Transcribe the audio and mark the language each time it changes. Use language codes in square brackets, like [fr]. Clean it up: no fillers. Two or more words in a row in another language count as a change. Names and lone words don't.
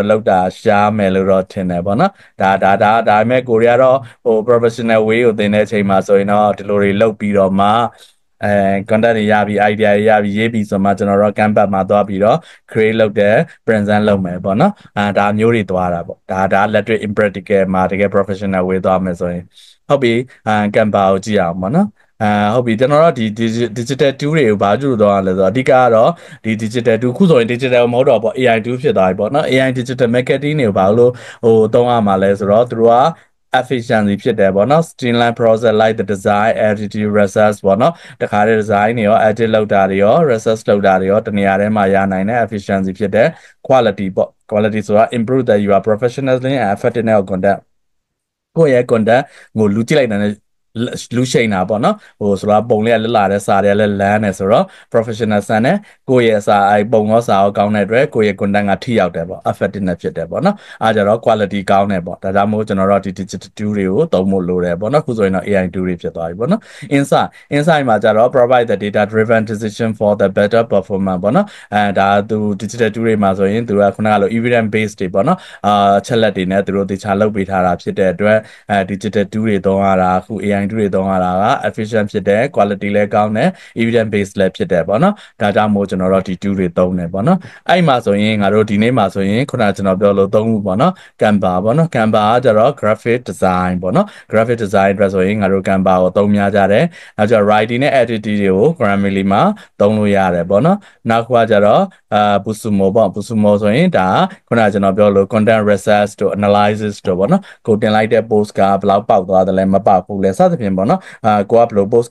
[my] လုပ်တာရှားမယ်လို့တော့ထင်တယ်ပေါ့နော်ဒါပေမဲ့ကိုရီးယားတော့ဟို [en] professional way [my] ကိုသင်တဲ့အချိန်မှာဆိုရင်တော့ဒီလိုတွေလုပ်ပြီးတော့မှအဲ content တွေရပြီး idea တွေရပြီးရေးပြီးဆိုမှကျွန်တော်တို့ campus မှာသွားပြီးတော့ create လုပ်တဲ့ present လုပ်မယ်ပေါ့နော်ဒါမျိုးတွေသွားတာပေါ့ဒါလက်တွေ့ impractical မှာတကယ် [en] professional way [my] သွားမယ်ဆိုရင်ဟုတ်ပြီcampus ကိုကြည့်အောင်ပေါ့နော်ဟုတ်ပြီကျွန်တော်တို့ဒီ [en] digital tool [my] တွေကိုဘာကြည့်လို့တော့လဲဆိုတော့အဓိကကတော့ဒီ [en] digital tool [my] ခုဆိုရင် digital မဟုတ်တော့ပေါ့ AI tool ဖြစ်သွားပြီပေါ့နော် [en] AI digital marketing [my] တွေကိုဘာလို့ဟိုသုံးရမှာလဲဆိုတော့သူတို့ကefficiency ဖြစ်တယ်ပေါ့နော် [en] streamline process like the design editing research [my] ပေါ့နော်တခါတည်း design တွေရော edit လုပ်တာတွေရော research လုပ်တာတွေရော တနေရာထဲမှာရနိုင်တဲ့ efficiency ဖြစ်တဲ့ quality ပေါ့ quality ဆိုတာ [en] improve the your professionalism and effectiveness of content [my] ကိုယ့်ရဲ့ content ကိုလူကြည့်လိုက်တဲ့လူရှိန်တာပေါ့ နော်ဟိုဆိုတော့ပုံလေးကလက်လာတဲ့စာတွေကလည်းလမ်းနေဆိုတော့ professional ဆန်နဲ့ကိုယ့်ရဲ့စာအဲပုံရောစာရောကောင်းတဲ့အတွက်ကိုယ့်ရဲ့ content ကထိရောက်တယ်ပေါ့ effectiveness ဖြစ်တယ်ပေါ့နော်အားကြတော့ quality ကောင်းတယ်ပေါ့ဒါကြောင့်မို့ကျွန်တော်တို့ဒီ [en] digital tool [my] တွေကိုသုံးဖို့လိုတယ်ပေါ့နော်ခုဆိုရင်တော့ [en] AI tool [my] တွေဖြစ်သွားပြီပေါ့နော် insight မှာကြတော့ [en] provide the data driven decision for the better performance [my] ပေါ့နော်ဒါသူ [en] digital tool [my] တွေမှာဆိုရင်သူကခုနကလို [en] evidence based [my] တွေပေါ့နော်ချက်လက်တွေနဲ့သူတို့တခြားလုပ်ပေးထားတာ ဖြစ်တဲ့အတွက်digital tool တွေသုံးရတာအခု [en] AI tool [my] တွေသုံးရတာက efficient ဖြစ်တယ် quality လည်းကောင်းတယ် [en] evidence based [my] လည်းဖြစ်တယ်ပေါ့နော်ဒါကြောင့်မို့ကျွန်တော်တို့ဒီ tool တွေသုံးတယ်ပေါ့နော်အဲ့မှာဆိုရင်ငါတို့ဒီနေ့မှာဆိုရင်ခုနကကျွန်တော်ပြောလို့သုံးခုပေါ့နော် Canva ပေါ့နော် Canva ကကျတော့ [en] graphic design [my] ပေါ့နော် [en] graphic design [my] အတွက်ဆိုရင်ငါတို့ Canva ကိုသုံးများကြတယ်နောက်ကျတော့ writing နဲ့ editing တွေကို Grammarly မှာသုံးလို့ရတယ်ပေါ့နော်နောက်တစ်ခုကကျတော့Busumo ပေါ့ Busumo ဆိုရင်ဒါခုနကကျွန်တော်ပြောလို့ [en] content research [my] တို့ analysis တို့ပေါ့နော်ကိုတင်လိုက်တဲ့ post ကဘယ်လောက်ပေါက်သွားတယ်လဲမပေါက်ဘူးလဲစသဖြင့်ပေါ့နော်ကိုကဘယ်လို post